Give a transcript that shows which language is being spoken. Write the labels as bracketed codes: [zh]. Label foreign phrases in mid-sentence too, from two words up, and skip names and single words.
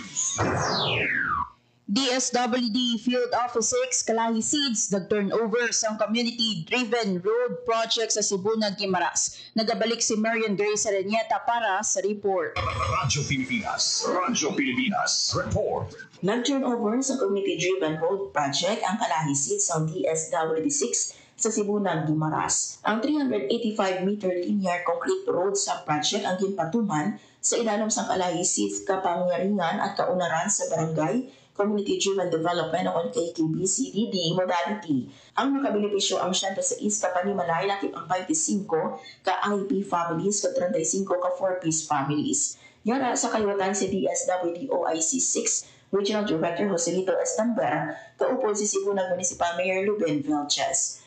[hil] DSWD Field Office 6 Kalahi Seeds nag-turnover sa [en] community-driven road project [hil] sa Sibunag, Guimaras. Nagabalik si Marian Grace Serenieta para sa report. Radyo Pilipinas. Radyo Pilipinas. Report. Nag-turnover sa [en] community-driven road project [hil] ang Kalahi Seeds ng DSWD6 sa Sibunag, Guimaras. Ang [en] 385-meter linear concrete road [hil] sa project ang ginpatuman sa ilalim sa Kalahi Seeds kapangyarihan at kaunaran sa barangay Community-Driven Development o KKBCDD modality. Ang makabenepisyo ang 106 ka panimalay lakip ang 25 ka [en] IP families [hil] at 35 ka [en] 4-piece families. [hil] Yara sa kayutan si DSWD OIC 6 Regional Director Joselito Estambera, kaupod si Sibunag Municipal Mayor Luben Velches.